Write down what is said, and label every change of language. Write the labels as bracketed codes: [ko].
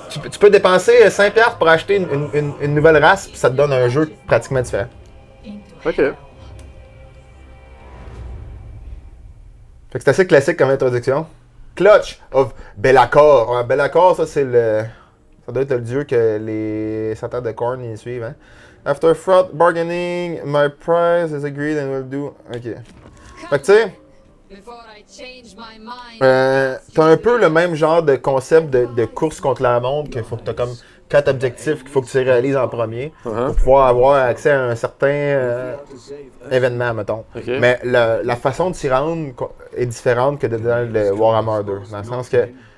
[fr] Tu peux dépenser 5$ pour acheter une nouvelle race, puis ça te donne un jeu pratiquement différent. Ok. Fait que c'est assez classique comme introduction. Clutch of Be'lakor. Ouais, Be'lakor, ça c'est le. Ça doit être le dieu que les Satans de Corn y suivent. Hein? [en] After fraught bargaining, my price is agreed and will do. [fr] Ok. Fait que tu sais, [en] before I change my mind. [fr] t'as un peu le même genre de concept de course contre la montre, qu'il faut que t'as comme 4 objectifs qu'il faut que tu réalises en premier pour pouvoir avoir accès à un certain événement, mettons. Ok. Mais la façon de s'y rendre est différente que dans le Warhammer 2. Dans le sens que